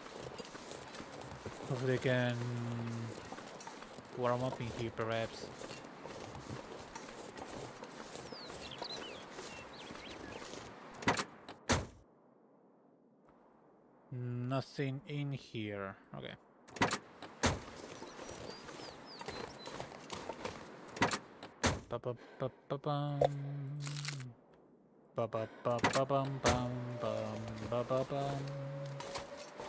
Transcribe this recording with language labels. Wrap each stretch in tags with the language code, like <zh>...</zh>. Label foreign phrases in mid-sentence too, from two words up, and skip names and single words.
<en>Hopefully they can warm up in here, perhaps. Nothing in here. Okay. Ba ba ba ba bum. Ba ba ba ba bum bum bum ba ba bum.</en>